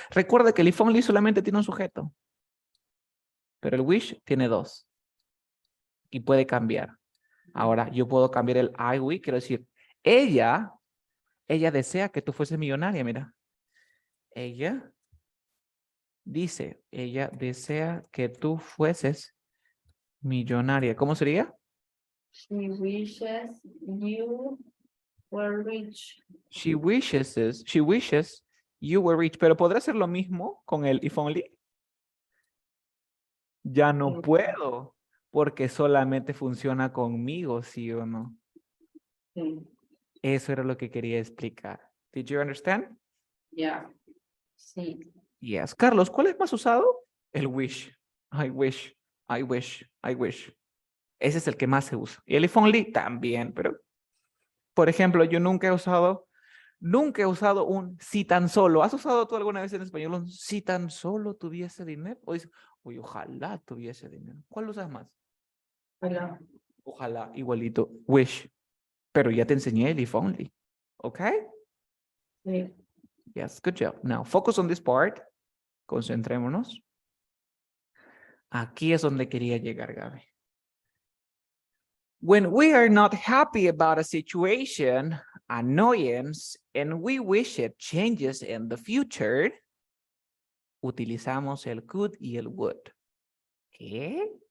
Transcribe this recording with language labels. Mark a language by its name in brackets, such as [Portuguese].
[Spanish] Recuerda que el if only solamente tiene un sujeto, pero el wish tiene dos y puede cambiar. Ahora yo puedo cambiar el I we, quiero decir, ella desea que tú fueses millonaria, mira. Ella desea que tú fueses millonaria. ¿Cómo sería? [English] She wishes you were rich. She wishes you were rich. [Spanish] Pero ¿podrá ser lo mismo con el if only? Ya no puedo, porque solamente funciona conmigo, ¿sí o no? Sí. Eso era lo que quería explicar. [English] Did you understand? [Spanish] Ya. Sí. [English] Yes. [Spanish] Carlos, ¿cuál es más usado? El wish. [English] I wish, I wish, I wish. [Spanish] Ese es el que más se usa. Y el if only también, pero por ejemplo, yo nunca he usado un si tan solo. ¿Has usado tú alguna vez en español un si tan solo tuviese dinero? O dices, uy, ojalá tuviese dinero. ¿Cuál usas más? Hola. Ojalá, igualito, wish. Pero ya te enseñé el if only. ¿Ok? Sí. [English] Yes, good job. Now, focus on this part. [Spanish] Concentrémonos. Aquí es donde quería llegar, Gaby. [English] When we are not happy about a situation, annoyance, and we wish it changes in the future, [Spanish] utilizamos el could y el would. ¿Qué?